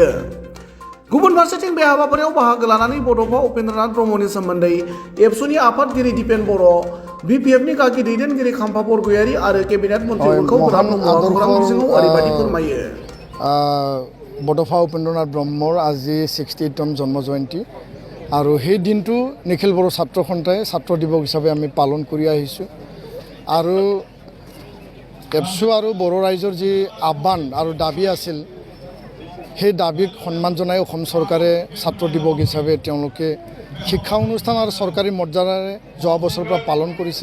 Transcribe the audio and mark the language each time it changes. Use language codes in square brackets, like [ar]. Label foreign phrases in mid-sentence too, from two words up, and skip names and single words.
[brx] गुबुन फारसेथिं बे हाबाफारियाव बाहागो लानानै बड'फा उपेन्द्रनाथ ब्रह्मनि सोमोन्दै एबसुनि आफादगिरि दिपेन बर', बिपिएफनि गागि दैदेनगिरि खाम्फा बरगयारी आरो केबिनेट मन्त्रि उरखाव गोरा ब्रह्मआ खौरां बिजोङाव ओरैबायदि फोरमायो। [as] बड'फा उपेन्द्रनाथ ब्रह्মৰ আজি 68তম জন্ম জয়ন্তী আৰু সেই দিনটো নিখিল বড়ো ছাত্ৰ সন্থাই ছাত্ৰ দিৱস হিচাপে আমি পালন কৰি আহিছোঁ। আৰু এবছু আৰু বড়ো ৰাইজৰ যি আহ্বান আৰু দাবী আছিল, সেই দাবীক সন্মান জনাই অসম চৰকাৰে ছাত্ৰ দিৱস হিচাপে তেওঁলোকে শিক্ষা অনুষ্ঠান আৰু চৰকাৰী মৰ্যাদাৰে যোৱা বছৰৰ পৰা পালন কৰিছে।